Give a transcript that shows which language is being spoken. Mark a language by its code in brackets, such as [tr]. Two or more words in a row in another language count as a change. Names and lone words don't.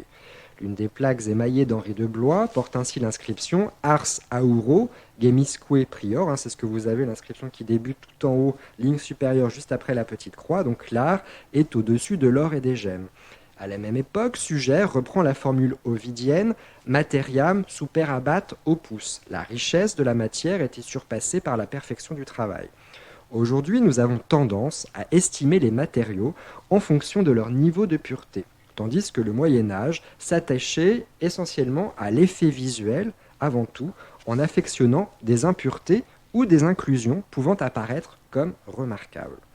[fr] L'une des plaques émaillées d'Henri de Blois porte ainsi l'inscription [la] Ars Auro Gemisque Prior, [fr] c'est ce que vous avez, l'inscription qui débute tout en haut, ligne supérieure juste après la petite croix, donc l'art est au-dessus de l'or et des gemmes. À la même époque, Sugère reprend la formule ovidienne [la] materiam superabat opus. [fr] La richesse de la matière était surpassée par la perfection du travail. Aujourd'hui, nous avons tendance à estimer les matériaux en fonction de leur niveau de pureté, tandis que le Moyen Âge s'attachait essentiellement à l'effet visuel, avant tout, en affectionnant des impuretés ou des inclusions pouvant apparaître comme remarquables.